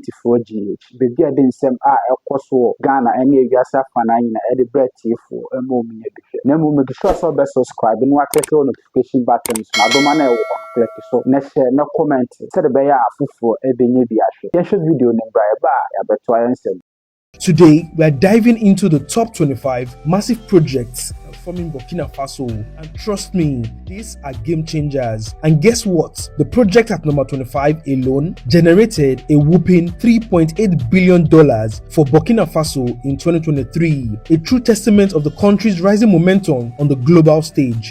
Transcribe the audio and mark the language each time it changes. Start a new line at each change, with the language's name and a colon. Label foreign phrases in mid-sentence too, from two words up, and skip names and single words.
Akan: 24GH be bia de nsem ekoso Ghana ene ewiasa fana nyina e de bretifo emo mu na mo
English: make sure
Akan: so be subscribe no wa
English: click on notification button
Akan: so na do ma na e click so na share na comment say the be ya afufo ebenye bi ahwe yen show video no bra e ba ya beto ayensem.
English: Today, we are diving into the top 25 massive projects transforming Burkina Faso, and trust me, these are game changers. And guess what? The project at number 25 alone generated a whopping $3.8 billion for Burkina Faso in 2023, a true testament of the country's rising momentum on the global stage.